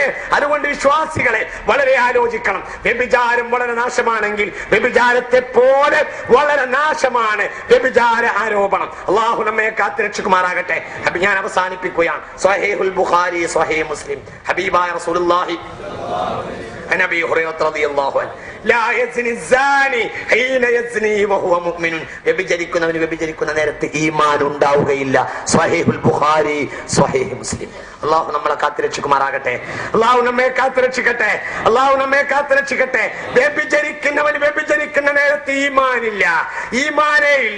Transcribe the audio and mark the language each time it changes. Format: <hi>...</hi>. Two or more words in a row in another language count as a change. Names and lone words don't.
<ml>അതുകൊണ്ട് വിശ്വാസികളെ വളരെ ആലോചിക്കണം. വ്യഭിചാരം വളരെ നാശമാണെങ്കിൽ വ്യഭിചാരത്തെ പോലെ വളരെ നാശമാണ് വ്യഭിചാര ആരോപണം. അള്ളാഹു നമ്മെ കാത്തുരക്ഷിക്കുമാറാകട്ടെ. ഞാൻ അവസാനിപ്പിക്കുകയാണ്. സ്വഹീഹുൽ ബുഖാരി, സ്വഹീഹ് മുസ്ലിം, ഹബീബായ റസൂലുള്ളാഹി</ml> <ar>عن ابي هريره رضي الله عنه لا يزني الزاني حين يزني وهو مؤمن.</ar> <ml>വ്യഭിചരിക്കുന്നവന് വ്യഭിചരിക്കുന്ന നേരത്തെ ഈമാൻ ഉണ്ടാവുകയില്ല. സ്വഹീഹുൽ ബുഖാരി, സ്വഹീഹ് മുസ്ലിം. അള്ളാഹു നമ്മളെ കാത്തുരക്ഷിക്കുമാറാകട്ടെ. അള്ളാഹു നമ്മെ കാത്തുരക്ഷിക്കട്ടെ. അള്ളാഹു നമ്മെ കാത്തുരക്ഷിക്കട്ടെ. വ്യഭിചരിക്കുന്നവന് വ്യഭിചരിക്കുന്ന നേരത്തെ ഈമാനില്ല, ഈമാനേ ഇല്ല.</ml>